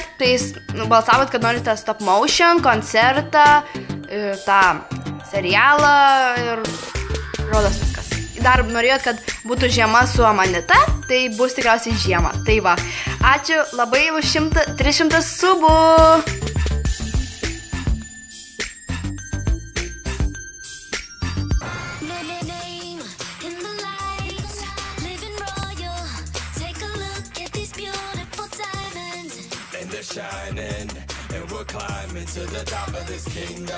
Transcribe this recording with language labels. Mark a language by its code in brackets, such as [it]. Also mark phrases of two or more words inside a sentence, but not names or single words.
[lt] Tai balsavot, kad norite [en] stop motion, [lt] koncertą, tą serialą ir rodos viskas. Dar norėjot, kad būtų žiema su Amanita, tai bus tikriausiai žiema. Tai va, ačiū labai už 300 subų. [en] Shining, and we're climbing to the top of this kingdom.